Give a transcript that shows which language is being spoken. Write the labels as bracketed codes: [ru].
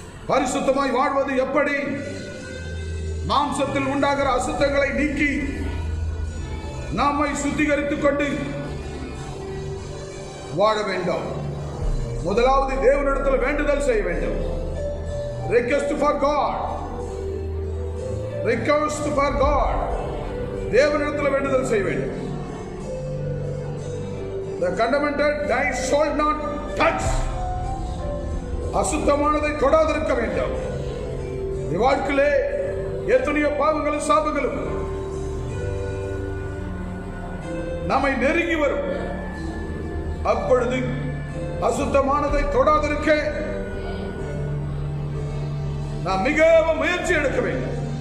[ta] பரிசுத்தமாய் வாழ்வது எப்படி, மாம்சத்தில் உண்டாகிற அசுத்தங்களை நீக்கி நம்மை சுத்திகரித்துக் கொண்டு வாழ வேண்டும். முதலாவது தேவனிடத்தில் வேண்டுதல் செய்ய வேண்டும். [en] request for God, request for God, [ta] தேவனிடத்தில் வேண்டுதல் செய்ய வேண்டும். [en] the commandment thou shalt not touch, [ta] அசுத்தமானதை தொடாதிருக்க வேண்டும். வாழ்க்கையிலே எத்தனையோ பாவங்களும் சாபங்களும் நம்மை நெருங்கி வரும். அப்பொழுது அசுத்தமானதை தொடாதிருக்க நாம் மிகவும் முயற்சி எடுக்க வேண்டும்.